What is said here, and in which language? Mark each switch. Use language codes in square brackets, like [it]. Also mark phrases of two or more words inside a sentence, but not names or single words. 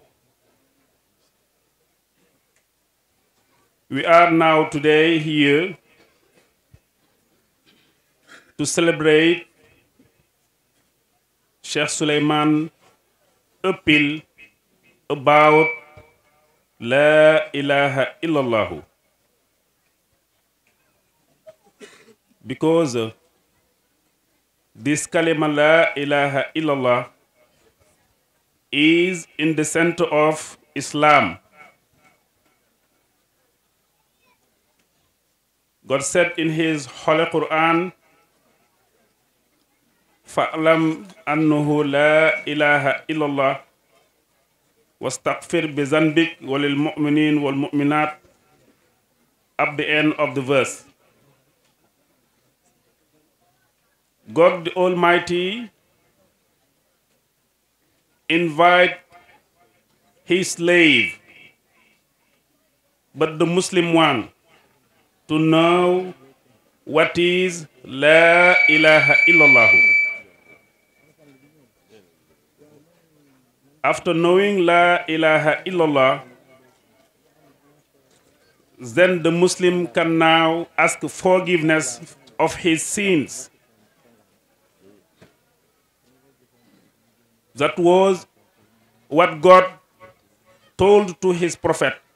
[en] We are now today here to celebrate Cheikh Souleymane appeal about [ar] لا إله إلا الله. [en] Because this kalima [ar] لا إله إلا الله [en] is in the center of Islam. God said in his Holy Quran, [ar] فَأْلَمْ أَنَّهُ لَا إِلَهَ إِلَّا اللَّهُ وَاسْتَغْفِرْ بِذَنْبِكَ وَلِلْمُؤْمِنِينَ وَالْمُؤْمِنَاتِ, [en] at the end of the verse. God the Almighty invite his slave, but the Muslim one, to know what is [ar] لا إله إلا الله. [en] After knowing [ar] لا إله إلا الله, [en] then the Muslim can now ask forgiveness of his sins. That was what God told to his prophet.